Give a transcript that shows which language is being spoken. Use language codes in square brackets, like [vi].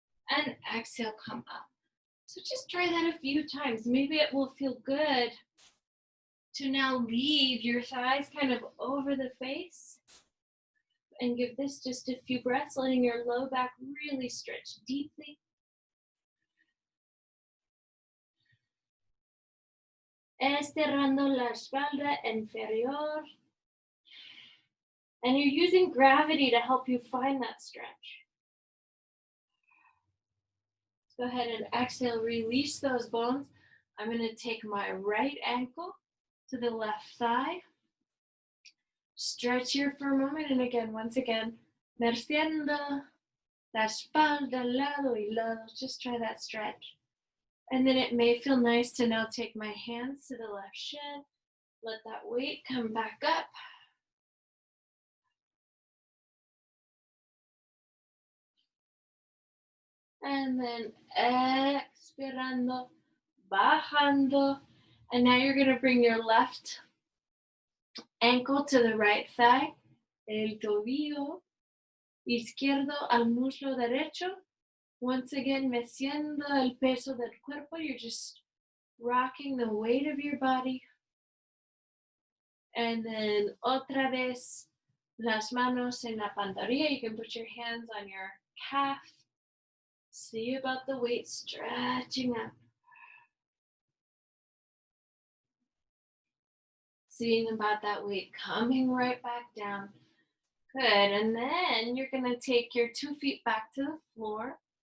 [en] And exhale, come up. So just try that a few times. Maybe it will feel good to now leave your thighs kind of over the face. And give this just a few breaths, letting your low back really stretch deeply. [es] Estirando la espalda inferior. [en] And you're using gravity to help you find that stretch. Go ahead and exhale, release those bones. I'm going to take my right ankle to the left thigh. Stretch here for a moment, and again, once again, [es] merciendo la espalda, lado y lado. [en] Just try that stretch. And then it may feel nice to now take my hands to the left shin. Let that weight come back up. And then [es] expirando, bajando. [en] And now you're going to bring your left ankle to the right thigh. [es] El tobillo izquierdo al muslo derecho. [en] Once again, [es] meciendo el peso del cuerpo. [en] You're just rocking the weight of your body. And then [es] otra vez, las manos en la pantorrilla. [en] You can put your hands on your calf. See about the weight stretching up. Seeing about that weight coming right back down. Good, and then you're gonna take your 2 feet back to the floor.